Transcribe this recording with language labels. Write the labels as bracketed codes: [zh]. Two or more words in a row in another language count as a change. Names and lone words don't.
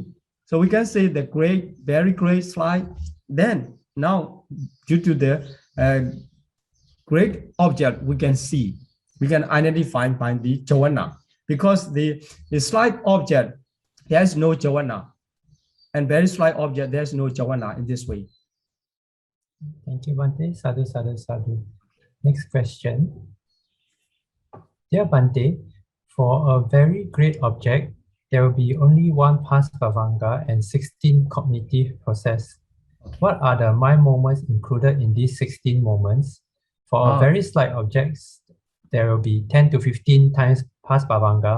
[en] So we can say the great, very great slide. Then now, due to the great object, we can see, we can identify by the jhana, because the slight object, there's no jhana, and very slight object, there's no jhana in this way. Thank you, [pi] Bhante. Sadhu, sadhu, sadhu. [en] Next question. Dear Bhante, for a very great object, there will be only one past bhavanga and 16 cognitive process. What are the mind moments included in these 16 moments? For a very slight objects, there will be 10 to 15 times past bhavanga.